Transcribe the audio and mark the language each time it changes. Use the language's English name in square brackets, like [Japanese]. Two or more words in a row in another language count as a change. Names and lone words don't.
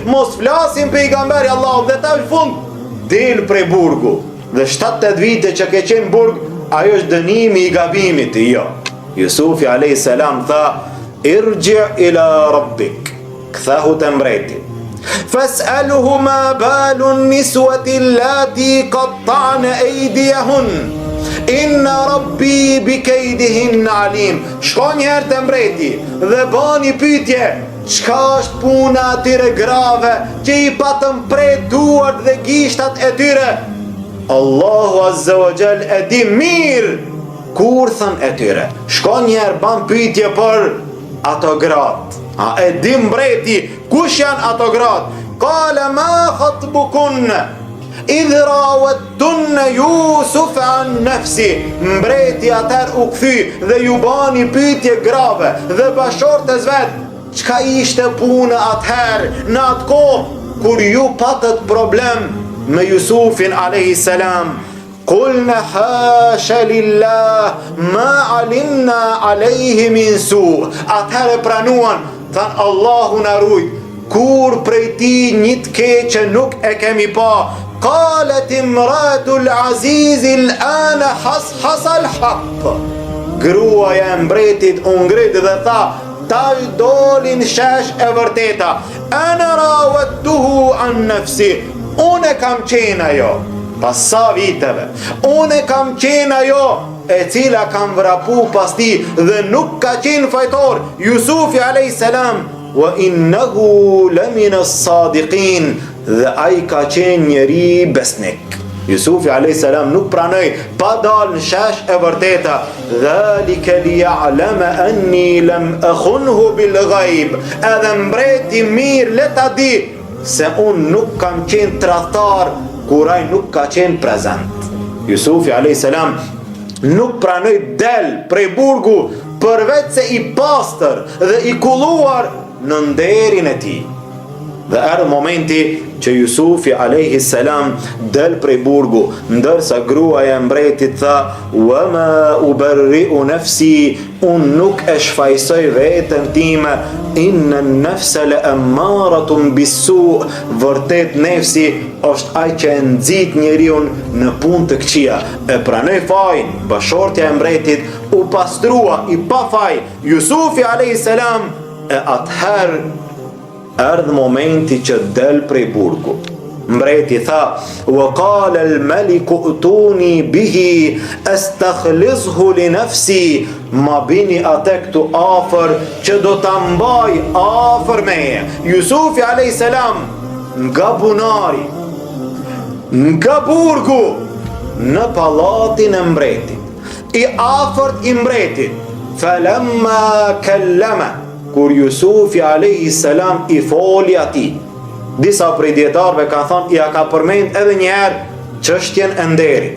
[Albanian] Mos flasim pejgamberi Allahut dhe ta në fund del prej burgu. Dhe 7-8 vite që ke qenë burg, ajo është dënimi i gabimit. Jo. Jusufi [Arabic] عليه السلام [Albanian] tha, [Arabic] ارجع إلى ربك, [Albanian] kthehu te mbreti. [Arabic] فاسأله ما بال النسوة اللاتي قطعن أيديهن. إن ربي بكيدهن عليم. [Albanian] Shko njëherë të mbreti dhe bani pyetje, çka është puna atyre grave që i patëm prej duart dhe gishtat e tyre? Allahu [Arabic] عز وجل [Albanian] e di mirë kur thën e tyre. Shko njëherë ban pyetje për ato gratë. A e di mbreti kush janë ato gratë? [Arabic] قال ما خطبكن إذ راودتن يوسف عن نفسه. [Albanian] Mbreti atër u kthy dhe ju bani pyetje grave dhe bashortes vet, çka ishte puna atëherë në atë kohë kur ju patët problem me Jusufin [Arabic] عليه السلام? قلن حاش لله ما علمنا عليه من سوء. [Albanian] Atëherë pranuan, than Allahu na rujt, kur prej ti një të keqe nuk e kemi pa. [Arabic] قالت امرأة العزيز الآن حصحص الحق. [Albanian] Gruaja e mbretit u ngrit dhe tha, tash dolin shesh e vërteta. [Arabic] أنا راودته عن نفسه. [Albanian] Unë kam qenë ajo, pas sa viteve, unë kam qenë ajo e cila kam vrapu pas ti dhe nuk ka qenë fajtor. Jusufi [Arabic] عليه السلام, وإنه لمن الصادقين, [Albanian] dhe ai ka qenë njeri besnik. Jusufi [Arabic] عليه السلام [Albanian] nuk pranoi pa dal në shesh e vërteta. [Arabic] ذلك ليعلم أني لم أخنه بالغيب. [Albanian] Edhe mbreti mirë le ta di se unë nuk kam qenë tradhtar kur ai nuk ka qenë prezent. Jusufi [Arabic] عليه السلام [Albanian] nuk pranoi del prej burgu përveç se i pastër dhe i kulluar në nderin e tij. Dhe erdhi momenti që Jusufi [Arabic] عليه السلام [Albanian] del prej burgu, ndërsa gruaja e mbretit tha, [Arabic] وما أبرئ نفسي, [Albanian] unë nuk e shfaqsoj veten time, [Arabic] إن النفس لأمارة بالسوء', [Albanian] vërtet nefsi është ai që e nxit njeriu në punë të këqija. E pranoi fajin, bashortja e mbretit u pastrua i pa faj Jusufi [Arabic] عليه السلام, [Albanian] e atëherë erdhi momenti që del prej burgu. Mbreti tha, [Arabic] وقال الملك ائتوني به أستخلصه لنفسي, [Albanian] ma bini atë këtu afër që do ta mbaj afër meje. Jusufi [Arabic] عليه السلام [Albanian] nga bunari, nga burgu, në pallatin e mbretit, i afërt i mbretit. [Arabic] فلما كلمه, [Albanian] kur Jusufi [Arabic] عليه السلام [Albanian] i foli atij, disa prej dietarëve kanë thënë ja ka përmend edhe një herë çështjen e nderit.